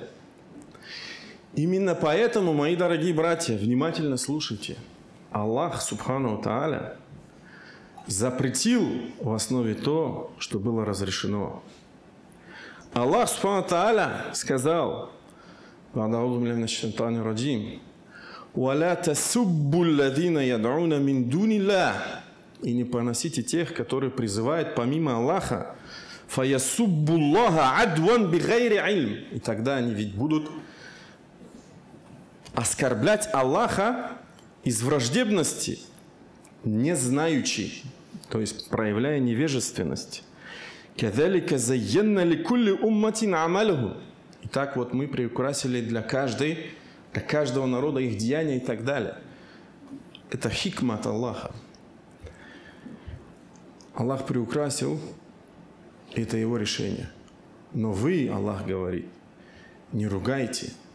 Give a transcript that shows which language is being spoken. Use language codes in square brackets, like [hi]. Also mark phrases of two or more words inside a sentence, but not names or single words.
[ru] Именно поэтому, мои дорогие братья, внимательно слушайте. Аллах, [ar] سبحانه تعالى, [ru] запретил в основе то, что было разрешено. Аллах [ar] سبحانه تعالى [ru] сказал: [ar] «أعوذ بالله من الشيطان الرجيم. وتسبوا الذين يدعون من دون الله». [ru] И не поносите тех, которые призывают помимо Аллаха. [ar] «فيسبوا الله عدوا بغير علم». [ru] И тогда они ведь будут оскорблять Аллаха из враждебности, не знаючи, то есть проявляя невежественность. [ar] «كذلك زينا لكل أمة عمله». [ru] И так вот мы приукрасили для каждого народа их деяния и так далее. Это хикма от Аллаха. Аллах приукрасил, это его решение. Но вы, Аллах говорит, не ругайте.